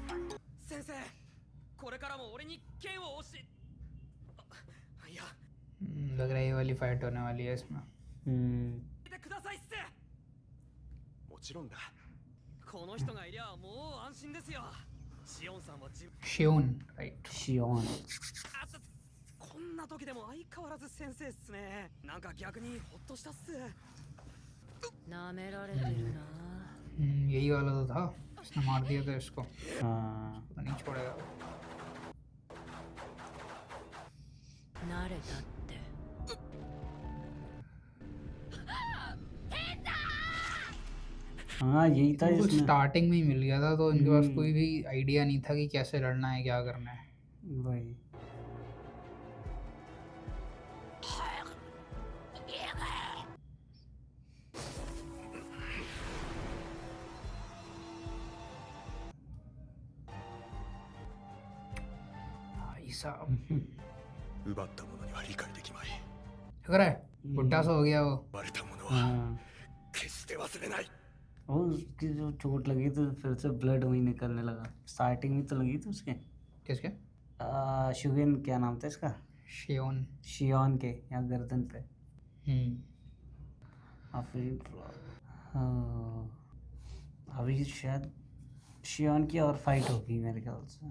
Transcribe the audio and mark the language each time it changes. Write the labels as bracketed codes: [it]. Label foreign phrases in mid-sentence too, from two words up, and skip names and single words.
[hi] लग रहा है ये वाली फाइट होने वाली है इसमें। शियोन, राइट। शियोन। [ja] こんな時でも相変わらず先生っすね。なんか逆にホッとしたっす。なめられてるな。 [hi] यही वाला तो था, इसने मार दिया था इसको। हाँ, तो नहीं छोड़ेगा। [ja] 慣れたって。 [hi] हाँ यही था इनको इसमें। स्टार्टिंग में ही मिल गया था, तो इनके पास कोई भी आइडिया नहीं था कि कैसे लड़ना है, क्या करना है। वही। ऐसा [ja] 奪ったものには理解できまい。 [hi] लग रहा है बुढ़ा सा हो गया वो। [ja] 奪われたものは [hi] हाँ, [ja] 決して忘れない。 [hi] वो उसकी जो चोट लगी तो फिर से ब्लड वही निकलने लगा। स्टार्टिंग में तो लगी थी उसके। किसके? शुगन, क्या नाम था इसका? शियोन। शियोन के या गर्दन पे। अभी शायद शियोन की और फाइट होगी मेरे ख्याल से।